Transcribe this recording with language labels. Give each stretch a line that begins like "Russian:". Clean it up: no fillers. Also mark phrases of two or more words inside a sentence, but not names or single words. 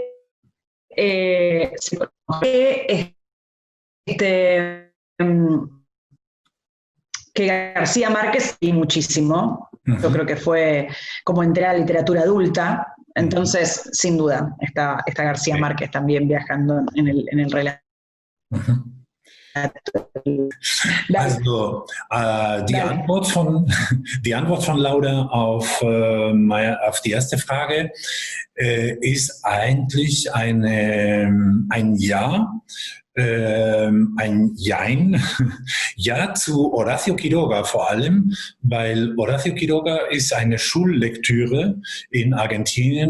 Spanish: Este, que García Márquez y muchísimo. Yo creo que fue como entré a la literatura adulta. Entonces, sin duda, está García Márquez también viajando en el relato.
German: Also die Antwort von Laura auf die erste Frage ist eigentlich ein Ja, ein Jein, ja zu Horacio Quiroga vor allem, weil Horacio Quiroga ist eine Schullektüre in Argentinien.